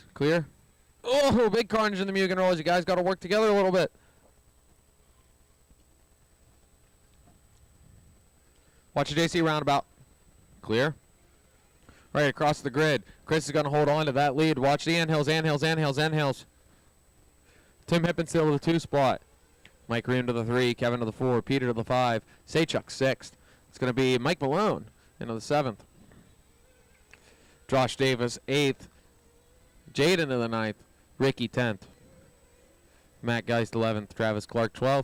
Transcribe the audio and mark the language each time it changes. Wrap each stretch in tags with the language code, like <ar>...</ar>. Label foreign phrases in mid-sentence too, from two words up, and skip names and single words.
<en>Clear. Oh, big carnage in the Mugen rollers. You guys got to work together a little bit. Watch your JC roundabout. Clear. Right across the grid. Chris is going to hold on to that lead. Watch the anthills, anthills, anthills, anthills. Tim Hippenstill to the 2 spot. Mike Ream to the 3. Kevin to the 4. Peter to the 5. Saychuk 6th. It's going to be Mike Malone into the 7th. Josh Davis 8th. Jaden to the 9th. Ricky 10th. Matt Geist 11th. Travis Clark 12th.</en>